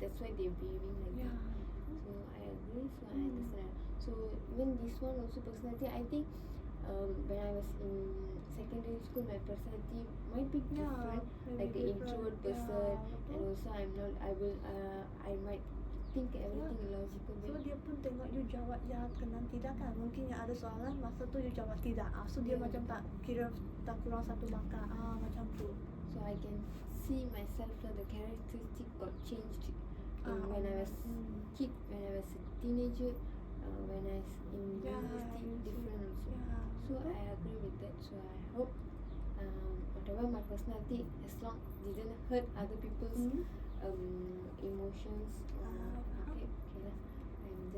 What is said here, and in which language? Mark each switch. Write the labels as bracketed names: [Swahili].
[English] That's why they're behaving like that. So I agree. So I understand. So even this one also personality, I think when I was in secondary school, my personality might be different, like the introvert person, and also I might think everything logical. [Malay] So dia pun tengok you jawab ya dengan tidak kan, mungkin yang ada soalan masa tu you jawab tidak. So dia macam tak kira tak kurang satu markah macam tu. [English] So I can see myself the characteristic got changed when I was kid, when I was a teenager, when I was in university, different also. So I agree with that. So I hope whatever my personality, as long didn't hurt other people's emotions. Okay lah. I'm